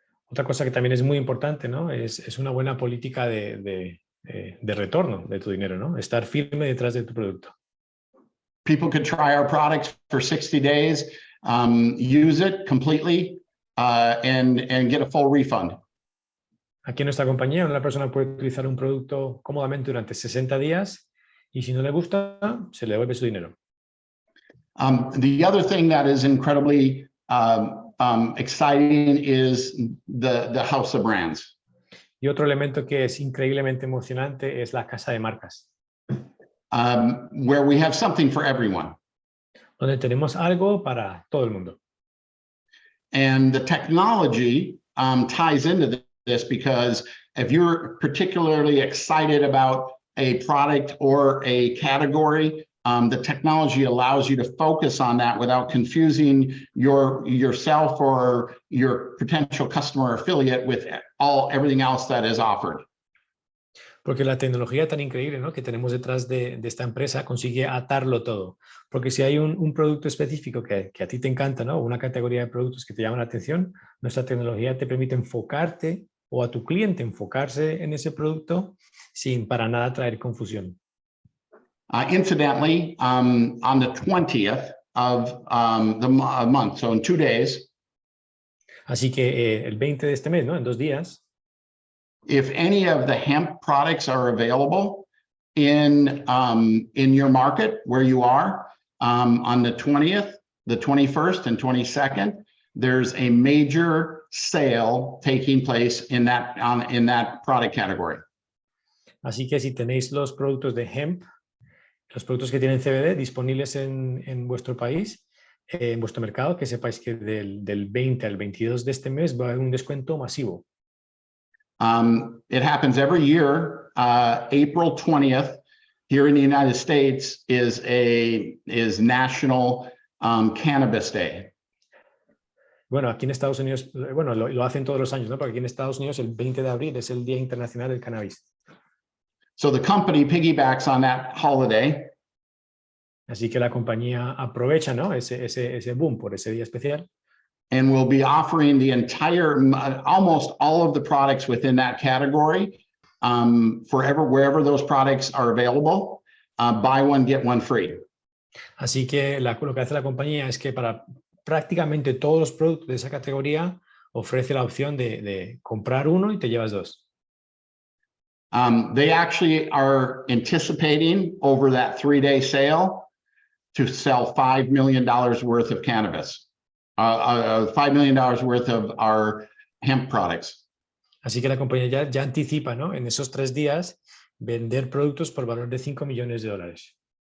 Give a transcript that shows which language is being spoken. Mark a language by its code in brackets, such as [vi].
[es] Otra cosa que también es muy importante, ¿no?, es una buena política de retorno de tu dinero, ¿no?, estar firme detrás de tu producto. [en] People could try our products for 60 days, use it completely, and get a full refund. [es] Aquí en nuestra compañía, una persona puede utilizar un producto cómodamente durante 60 días y si no le gusta, se le devuelve su dinero. [en] The other thing that is incredibly exciting is the house of brands. [es] Y otro elemento que es increíblemente emocionante es la casa de marcas. [en] Where we have something for everyone. [es] Donde tenemos algo para todo el mundo. [en] And the technology ties into this because if you're particularly excited about a product or a category, the technology allows you to focus on that without confusing yourself or your potential customer affiliate with everything else that is offered. [es] Porque la tecnología tan increíble, ¿no?, que tenemos detrás de esta empresa consigue atarlo todo. Porque si hay un producto específico que a ti te encanta, ¿no?, una categoría de productos que te llaman la atención, nuestra tecnología te permite enfocarte o a tu cliente enfocarse en ese producto sin para nada traer confusión. [en] Incidentally, on the 20th of the month, so in 2 days, [es] Así que el 20 de este mes, ¿no? En 2 días, [en] if any of the hemp products are available in your market where you are, on the 20th, the 21st, and 22nd, there's a major sale taking place in that product category. [es] así que si tenéis los productos de hemp, los productos que tienen CBD disponibles en vuestro país, en vuestro mercado, que sepáis que del 20 al 22 de este mes va a haber un descuento masivo. [en] It happens every year. April 20th here in the United States is National Cannabis Day. [es] Bueno, aquí en Estados Unidos, bueno, lo hacen todos los años, ¿no? Porque aquí en Estados Unidos el 20 de abril es el Día Internacional del Cannabis. [en] So the company piggybacks on that holiday. [es] Así que la compañía aprovecha, ¿no? ese boom por ese día especial. [en] And we'll be offering the entire, almost all of the products within that category, wherever those products are available, buy one, get one free. [es] Así que lo que hace la compañía es que para prácticamente todos los productos de esa categoría ofrece la opción de comprar uno y te llevas 2. [en] They actually are anticipating over that 3-day sale to sell $5 million worth of cannabis, $5 million worth of our hemp products. [es] Así que la compañía ya anticipa, ¿no? En esos 3 días vender productos por valor de $5 millones.